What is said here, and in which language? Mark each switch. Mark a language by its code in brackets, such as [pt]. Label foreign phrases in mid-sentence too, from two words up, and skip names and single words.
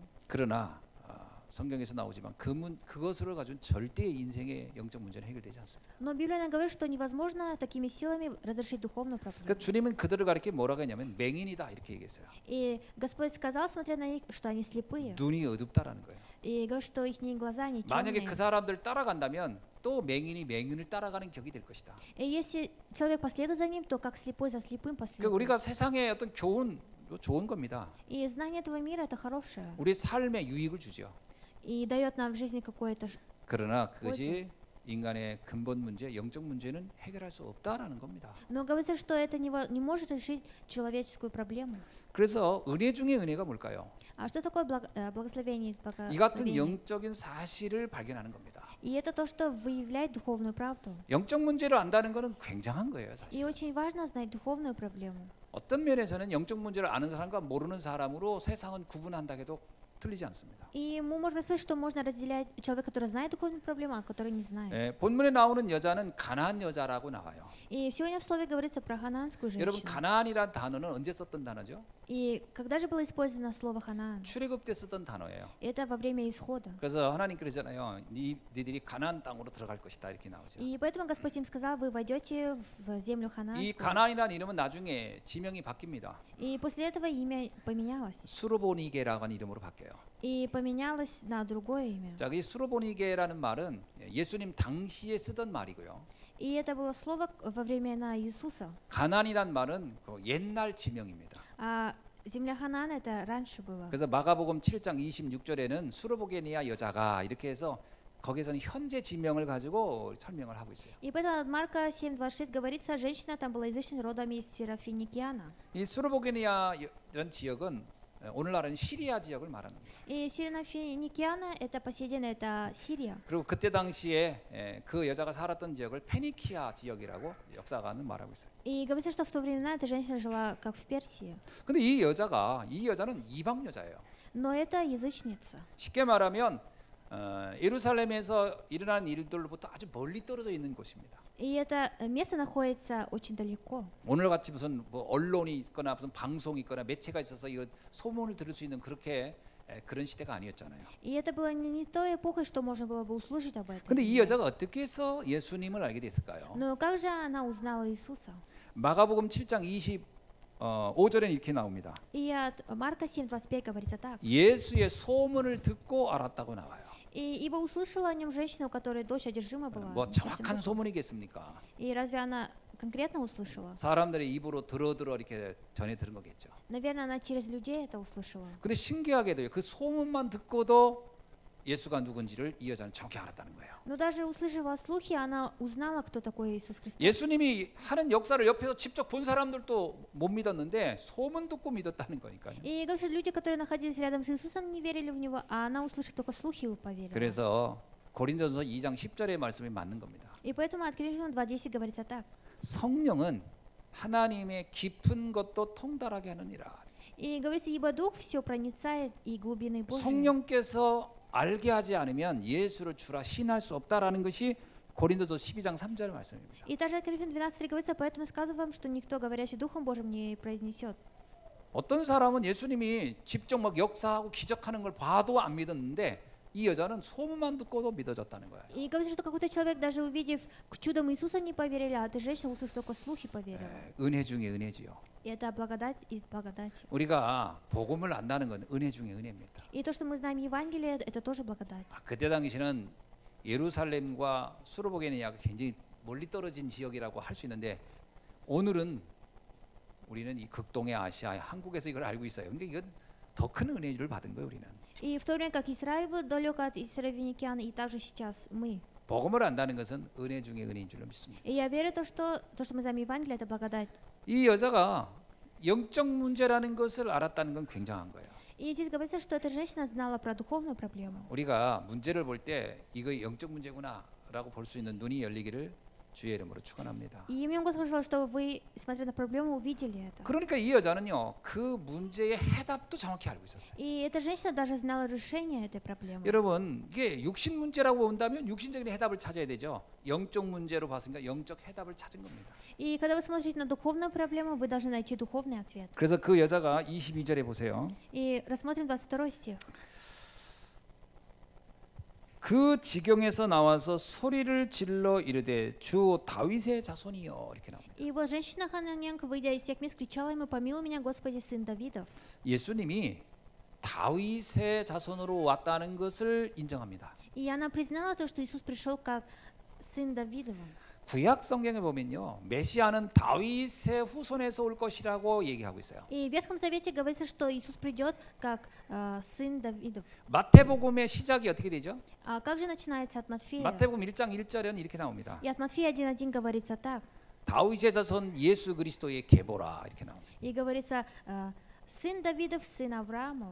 [ko] 그러나 성경에서 나오지만 그것으로 가진 절대 인생의 영적 문제는 해결되지 않습니다. [ru] Но Библия нам говорит, что невозможно такими силами разрешить духовную проблему. [ko] 그러니까 주님은 그들을 가리켜 뭐라고 했냐면 맹인이다 이렇게 얘기했어요. [ru] И Господь сказал, смотря на них, что они слепые. [ko] 눈이 어둡다라는 거예요. [ru] И говорит, что их глаза не [ko] 만약에 [ru] темные. [ko] 그 사람들 따라간다면 또 맹인이 맹인을 따라가는 격이 될 것이다. [ru] И если человек последует за ним, то как слепой за слепым [ko] 그러니까 [ru] последует. [ko] 우리가 세상의 어떤 교훈 좋은 겁니다. [ru] И знание этого мира это хорошее. [ko] 우리 삶에 유익을 주죠. [ru] И дает нам в жизни какое-то... [ko] 그러나 그것이 인간의 근본 문제, 영적 문제는 해결할 수 없다라는 겁니다. [ru] Но говорится, что это не может решить человеческую проблему. [ko] 그래서 은혜 중에 은혜가 뭘까요? [ru] А что такое благословение из [ko] 이 같은 [ru] благословения? [ko] 영적인 사실을 발견하는 겁니다. [ru] И это то, что выявляет духовную правду. [ko] 영적 문제를 안다는 것은 굉장한 거예요, [ru] И [ko] 사실. [ru] очень важно знать духовную проблему. [ko] 어떤 면에서는 영적 문제를 아는 사람과 모르는 사람으로 세상은 구분한다 해도 틀리지 않습니다. [ru] И мы можем сказать, что можно разделять человека, который знает духовную проблему, а который не знает. [ko] 본문에 나오는 여자는 가나안 여자라고 나와요. [ru] И сегодня в слове говорится про ханаанскую [ko] 여러분 [ru] женщину. [ko] 가나안이란 단어는 언제 썼던 단어죠? [ru] И когда же было использовано слово ханаан? [ko] 출애굽 때 쓰던 단어예요. [ru] Это во время исхода. [ko] 그래서 하나님 그러잖아요. 니들이 가나안 땅으로 들어갈 것이다 이렇게 나오죠. [ru] И поэтому Господь им сказал, вы войдете в землю [ko] 이 [ru] ханаанскую. [ko] 가나안이라는 이름은 나중에 지명이 바뀝니다. [ru] И после этого имя поменялось. [ko] 수로보니게라고 하는 이름으로 바뀌어요. [ru] И поменялось на другое имя. [ko] 자, 이 수로보니게라는 말은 예수님 당시에 쓰던 말이고요. [ru] И это было слово во времена Иисуса. [ko] 가나안이란 말은 그 옛날 지명입니다. [ru] А земля Ханаан это раньше было. [ko] 그래서 마가복음 7장 26절에는 수로보게니아 여자가 이렇게 해서 거기서는 현재 지명을 가지고 설명을 하고 있어요. [ru] И поэтому от Марка 7:26 говорится, женщина там была язычной родом из Серафиникиана. [ko] 이 수로보게니아 이런 지역은 오늘날은 시리아 지역을 말합니다. [ru] И Серафиникиана это по сей день это Сирия. [ko] 그리고 그때 당시에 그 여자가 살았던 지역을 페니키아 지역이라고 역사가는 말하고 있어요. [ru] И говорится, что в то времена эта женщина жила как в Персии. [ko] 근데 이 여자는 이방 여자예요. [ru] Но это язычница. [ko] 쉽게 말하면 예루살렘에서 일어난 일들로부터 아주 멀리 떨어져 있는 곳입니다. [ru] И это место находится очень далеко. [ko] 오늘 같이 무슨 뭐 언론이 있거나 무슨 방송이 있거나 매체가 있어서 이거 소문을 들을 수 있는 그렇게 그런 시대가 아니었잖아요. [ru] И это было не той эпохой, что можно было бы услышать об этом. [ko] 근데 이 여자가 어떻게 해서 예수님을 알게 됐을까요? [ru] Но как же она узнала Иисуса? [ko] 마가복음 7장 25절에 이렇게 나옵니다. [ru] И от Марка 7:25 говорится так. [ko] 예수의 소문을 듣고 알았다고 나와요. [ru] И ибо услышала о нем женщина, у которой дочь одержима была. [ko] 뭐 정확한 소문이겠습니까? [ru] И разве она конкретно услышала? [ko] 사람들의 입으로 들어 이렇게 전해 들은 거겠죠. [ru] Наверное, она через людей это услышала. [ko] 근데 신기하게도요. 그 소문만 듣고도 예수가 누군지를 이 여자는 정확히 알았다는 거예요. [ru] Но даже услышав о слухе, она узнала, кто такой Иисус Христос. [ko] 예수님이 하는 역사를 옆에서 직접 본 사람들도 못 믿었는데 소문 듣고 믿었다는 거니까요. [ru] И говорят, что люди, которые находились рядом с Иисусом, не верили в Него, а она, услышав только слухи, поверила. [ko] 그래서 고린도전서 2장 10절의 말씀이 맞는 겁니다. [ru] И поэтому от Коринфянам 2:10 говорится так. [ko] 성령은 하나님의 깊은 것도 통달하게 하느니라. [ru] И говорится, ибо Дух все проницает и глубины Божьи. [ko] 성령께서 알게 하지 않으면 예수를 주라 신할 수 없다라는 것이 고린도서 12장 3절 말씀입니다. [ru] И также от Коринфян 12 говорится, поэтому сказываю вам, что никто, говорящий Духом Божьим, не произнесет. [ko] 어떤 사람은 예수님이 직접 막 역사하고 기적하는 걸 봐도 안 믿었는데 이 여자는 소문만 듣고도 믿어졌다는 거예요. [ru] И говорится, что какой-то человек, даже увидев к чудам Иисуса, не поверили, а эта женщина, услышав только слухи, поверила. [ko] 은혜 중에 은혜지요. [ru] И это благодать из благодати. [ko] 우리가 복음을 안다는 건 은혜 중에 은혜입니다. [ru] И то, что мы знаем Евангелие, это тоже благодать. [ko] 그때 당시는 예루살렘과 수르보게는 약 굉장히 멀리 떨어진 지역이라고 할 수 있는데 오늘은 우리는 이 극동의 아시아, 한국에서 이걸 알고 있어요. 그러니까 이건 더 큰 은혜를 받은 거예요, 우리는. [ru] И в то время как Израиль был далеко от Израильтян, и также сейчас мы. [ko] 복음을 안다는 것은 은혜 중에 은혜인 줄로 믿습니다. [ru] И я верю, то, что мы знаем Евангелие, это благодать. [ko] 이 여자가 영적 문제라는 것을 알았다는 건 굉장한 거예요. [ru] И здесь говорится, что эта женщина знала про духовную проблему. [ko] 우리가 문제를 볼 때 이거 영적 문제구나라고 볼 수 있는 눈이 열리기를 주의 이름으로 축원합니다. [ru] И имя Господа, пожалуйста, чтобы вы, смотря на проблему, увидели это. [ko] 그러니까 이 여자는요 그 문제의 해답도 정확히 알고 있었어요. [ru] И эта женщина даже знала решение этой проблемы. [ko] 여러분 이게 육신 문제라고 본다면 육신적인 해답을 찾아야 되죠. 영적 문제로 봤으니까 영적 해답을 찾은 겁니다. [ru] И когда вы смотрите на духовную проблему, вы должны найти духовный ответ. [ko] 그래서 그 여자가 22절에 보세요. [ru] И рассмотрим 22 стих. [ko] 그 지경에서 나와서 소리를 질러 이르되 주 다윗의 자손이여 이렇게 나옵니다. [ru] И вот женщина хананянка, выйдя из всех мест, кричала ему: «Помилуй меня, Господи, сын Давидов». [ko] 예수님이 다윗의 자손으로 왔다는 것을 인정합니다. [ru] И она признала то, что Иисус пришел как сын Давидовым. [ko] 구약 성경에 보면요 메시아는 다윗의 후손에서 올 것이라고 얘기하고 있어요. [ru] И в Ветхом Завете говорится, что Иисус придет как сын Давидов. [ko] 마태복음의 시작이 어떻게 되죠? [ru] А как же начинается от Матфея? [ko] 마태복음 1장 1절은 이렇게 나옵니다. [ru] И от Матфея 1:1 говорится так. [ko] 다윗의 자손 예수 그리스도의 계보라 이렇게 나옵니다. [ru] И говорится: сын Давидов, сын Авраамова.